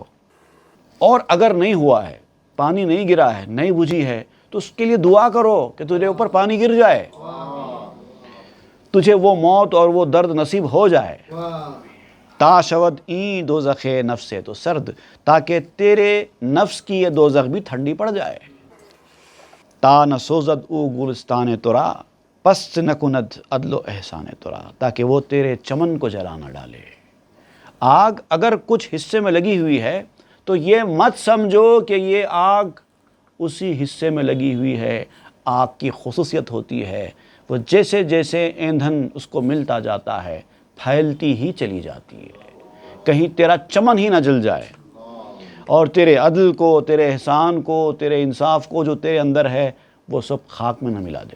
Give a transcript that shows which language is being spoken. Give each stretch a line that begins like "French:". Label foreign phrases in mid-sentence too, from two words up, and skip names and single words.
Urdu: اور اگر نہیں ہوا ہے، پانی نہیں گرا ہے، نہیں بجھی ہے، تو اس کے لیے دعا کرو کہ تجھے اوپر پانی گر جائے، تجھے وہ موت اور وہ درد نصیب ہو جائے۔
Persian: تا شود این دوزخ نفس تو سرد،
Urdu: تاکہ تیرے نفس کی یہ دوزخ بھی ٹھنڈی پڑ جائے۔
Persian: تا نہ سوزد او گلستان ترا، پست نہ کند عدل و احسان ترا،
Urdu: تاکہ وہ تیرے چمن کو جلا نہ ڈالے۔ آگ اگر کچھ حصے میں لگی ہوئی ہے تو یہ مت سمجھو کہ یہ آگ اسی حصے میں لگی ہوئی ہے، آگ کی خصوصیت ہوتی ہے، وہ جیسے جیسے ایندھن اس کو ملتا جاتا ہے پھیلتی ہی چلی جاتی ہے، کہیں تیرا چمن ہی نہ جل جائے، اور تیرے عدل کو، تیرے احسان کو، تیرے انصاف کو جو تیرے اندر ہے وہ سب خاک میں نہ ملا دے۔